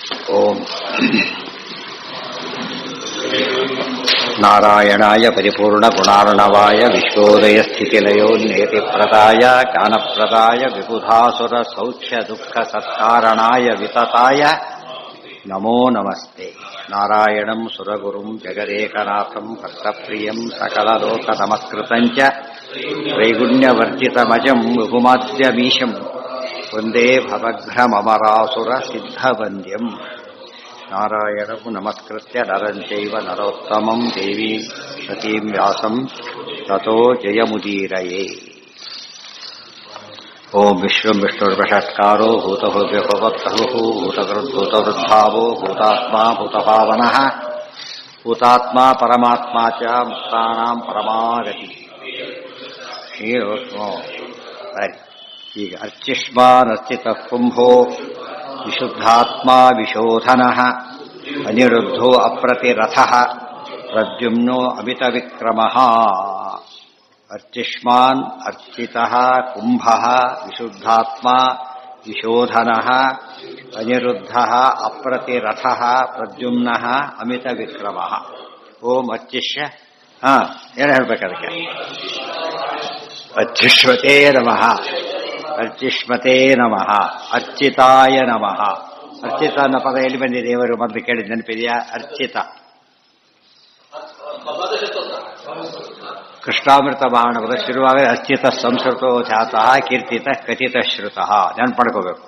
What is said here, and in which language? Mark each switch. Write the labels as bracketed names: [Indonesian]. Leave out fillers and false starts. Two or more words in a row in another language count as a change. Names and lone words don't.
[Sanskrit] ಓಂ ನಾರಾಯಣಾಯ ಪರಿಪೂರ್ಣಗುಣಾರ್ಣವಾಯ ವಿಶ್ವೋದಯಸ್ಥಿತಿಲಯೋನ್ನೇತಿಪ್ರದಾಯ ಜ್ಞಾನಪ್ರದಾಯ ವಿಬುಧಾಸುರ ಸೌಖ್ಯ ದುಃಖ ಸತ್ಕಾರಣಾಯ ವಿತತಾಯ ನಮೋ ನಮಸ್ತೆ. ನಾರಾಯಣಂ ಸುರಗುರುಂ ಜಗದೇಕನಾಥಂ ಭಕ್ತಪ್ರಿಯಂ ಸಕಲಲೋಕನಮಸ್ಕೃತಂಚ ತ್ರೈಗುಣ್ಯವರ್ಜಿತಮಜಂ ವಿಭುಮಾದ್ಯಮೀಶಂ ವಂದೇ ಭವಘ್ನಮರಾಸುರ ಸಿದ್ಧವಂದ್ಯಂ. ನಾರಾಯಣಂ ನಮಸ್ಕೃತ್ಯ ನರಂ ಚೈವ ನರೋತ್ತಮಂ ದೇವೀಂ ಸತೀಂ ವ್ಯಾಸಂ ತತೋ ಜಯಮುದೀರಯೇ. ಓಂ ವಿಶ್ವಂ ವಿಷ್ಣುರ್ವಷಟ್ಕಾರೋ ಭೂತಭವ್ಯಪವತ್ತಃ ಭೂತಕೃದ್ಭೂತವೃದ್ಧಾವೋ ಭೂತಾತ್ಮಾ ಭೂತಭಾವನಃ ಭೂತಾತ್ಮಾ ಪರಮಾತ್ಮಾ ಚ ಮುಕ್ತಾನಾಂ ಪರಮಾಗತಿ. ಈಗ ಅರ್ಚಿಷ್ಮಾನರ್ಚಿತಃ ಕುಂಭೋ ವಿಶುದ್ಧಾತ್ಮಾ ವಿಶೋಧನಃ ಅನಿರುದ್ಧೋ ಅಪ್ರತಿರಥಃ ಪ್ರದ್ಯುಮ್ನೋ ಅಮಿತವಿಕ್ರಮಃ. ಅರ್ಚಿಷ್ಮಾನ್ ಅರ್ಚಿತಃ ಕುಂಭಃ ವಿಶುದ್ಧಾತ್ಮಾ ವಿಶೋಧನಃ ಅನಿರುದ್ಧಃ ಅಪ್ರತಿರಥಃ ಪ್ರದ್ಯುಮ್ನಃ ಅಮಿತವಿಕ್ರಮಃ. [Kannada] ಓಂ ಅರ್ಚಿಷ್ಯ ಏನು ಹೇಳ್ಬೇಕು ಅದಕ್ಕೆ? [Sanskrit] ಅರ್ಚಿಷ್ಮತೇ ನಮಃ, ಅರ್ಚಿಷ್ಮತೇ ನಮಃ, ಅರ್ಚಿತಾಯ ನಮಃ. [Kannada] ಅರ್ಚಿತ ಅನ್ನೋ ಪದ ಎಲ್ಲಿ ಬಂದಿದೆ? ದೇವರು ಮೊದಲು ಕೇಳಿದ ನೆನಪಿದೆಯಾ? ಅರ್ಚಿತ ಕೃಷ್ಣಾಮೃತ ಬಾಣವದ ಶುರುವಾಗ [Sanskrit] ಅರ್ಚಿತ ಸಂಸ್ಕೃತೋ ಖ್ಯಾತಃ ಕೀರ್ತಿತ ಕಥಿತ ಶ್ರುತಃ [Kannada] ನೆನಪಡ್ಕೋಬೇಕು.